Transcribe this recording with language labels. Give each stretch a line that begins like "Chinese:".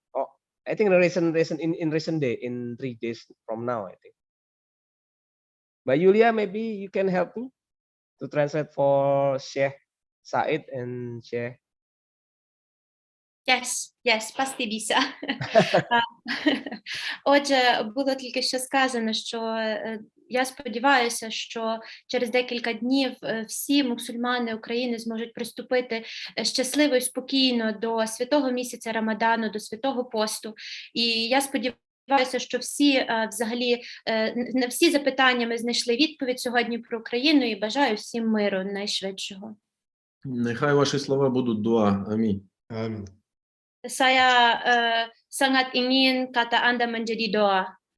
English: Oh, I think the recent in recent day, in 3 days from now, I think. But Yulia, maybe you can help me to translate for Sheikh Said and Sheikh. Yes,
Indonesian: пасти bisa.
Ukrainian: Отже, було тільки що сказано, що я сподіваюся, що через декілька днів всі мусульмани України зможуть приступити щасливо і спокійно до святого місяця Рамадану, до святого посту. І я сподіваюся, що всі взагалі на всі запитання ми знайшли відповідь сьогодні про Україну, і бажаю всім миру найшвидшого. Нехай ваші слова будуть дуа. Амінь. Амінь.
Indonesian: Saya sangat ingin kata Anda menjadi doa.